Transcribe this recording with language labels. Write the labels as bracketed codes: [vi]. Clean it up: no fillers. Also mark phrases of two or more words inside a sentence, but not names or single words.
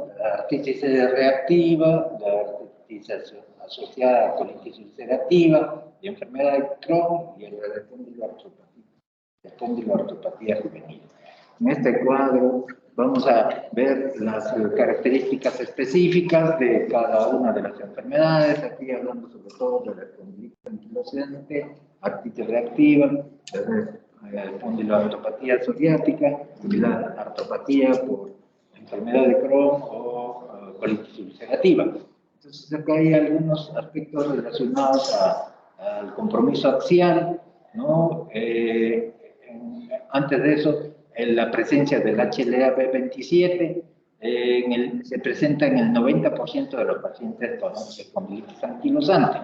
[es] La artritis reactiva, la artritis asociada a colitis ulcerativa, y enfermedad de Crohn y la espondiloartropatía juvenil. En este cuadro vamos a ver las características específicas de cada una de las enfermedades, aquí hablando sobre todo de la espondilitis anquilosante, artritis reactiva, la espondiloartropatía psoriática y la artropatía por enfermedad de Crohn o colitis ulcerativa. Entonces acá hay algunos aspectos relacionados al compromiso axial, ¿no? Antes de eso, la presencia del HLA-B27 se presenta en el 90% de los pacientes con espondilitis anquilosante.